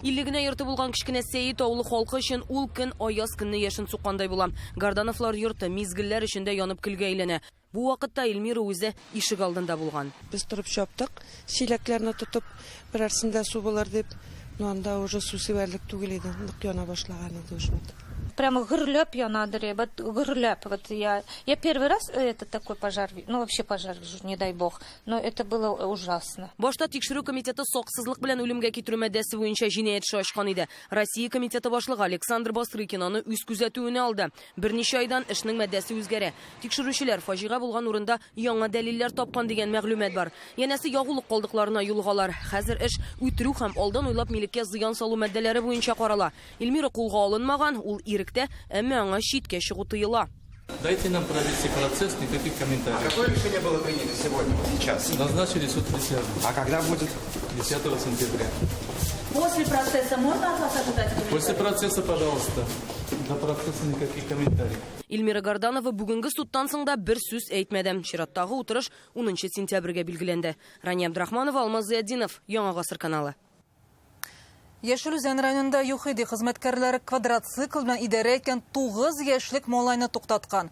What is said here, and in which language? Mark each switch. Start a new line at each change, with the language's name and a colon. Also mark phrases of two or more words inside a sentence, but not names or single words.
Tatar: Иллегенә йорты булган кичкенә Сәйит авылы халкы өчен ул көн аяз көнне яшен суккандай була. Гордановлар йорты мизгелләр эчендә янып көлгә әйләнә. Бу вакытта Эльмира үзе ишек алдында булган. Без торып чаптык, чиләкләрне тотып, берәрсендә су булыр дип, анда уже су сибәрлек түгел иде, нык яна башлаган иде уже.
Russian: Прямо
Tatar: гырлеп янадыр, гырлеп.
Russian: Вот я первый раз это такой пожар, ну вообще пожар вижу, не дай бог, но это было ужасно.
Tatar: Башта тикшерү комитеты саксызлык белән үлемгә китерү маддәсе буенча җинаять эше ачкан иде. Россия комитеты башлыгы Александр Бастрыкин аны үз күзәтүенә алды. Берничә айдан эшнең маддәсе үзгәрә. Тикшерүчеләр фаҗига булган урында яңа дәлилләр тапкан дигән мәгълүмат бар. Янәсе ягулык калдыкларына юлгалар. Хәзер эш үтерү һәм алдан уйлап милеккә зыян салу маддәләре буенча карала. Эльмира кулга алынмаган, ул әмма аңа читкә чыгу тыела.
Russian: Дайте нам провести процесс, никаких комментариев. А какое решение было принято сегодня, сейчас? Назначили суд присяжных. А когда будет? 10 сентября. После процесса можно от вас ожидать? После процесса, пожалуйста. До процесса никаких комментариев.
Tatar: Эльмира Горданова бүгенге судтан соң да бер сүз әйтмәде. Чираттагы утырыш 10 сентябрьгә билгеләнде. Рания Абдрахманова, Алмаз Зияддинов, Яңа гасыр каналы. Яшел-Үзән районында ЮХИДИ хезмәткәрләре квадроцикл белән идарә иткән 9 яшьлек малайны туктаткан.